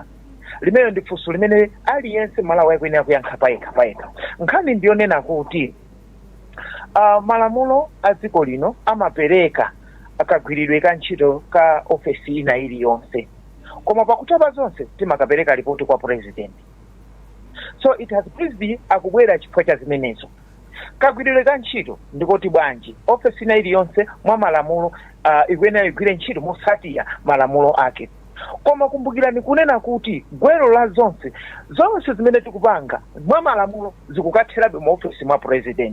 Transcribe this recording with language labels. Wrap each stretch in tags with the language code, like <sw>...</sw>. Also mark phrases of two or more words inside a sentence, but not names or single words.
<ny>Limene ndi funso limene aliyense Malawi akuyenera kuyankha payekha. Nkhani ndiyonena kuti malamulo a dziko lino amapereka akagwiridwe ka ntchito ka ofesi ina iliyonse, koma pakutapa zonse timakapereka ripoti kwa president.</ny> <en>So it has pleased</en> <ny>akubwera chifukwa cha zimenezo. Kagwiridwe ka ntchito ndikoti bwanji ofesi ina iliyonse mwa malamulo ikuyenera igwire ntchito motsatira malamulo ake. Koma kumbukirani kunena kuti gwero la zonse zimene tikupanga mwa malamulo zikukatherabe mu ofesi mwa president.</ny>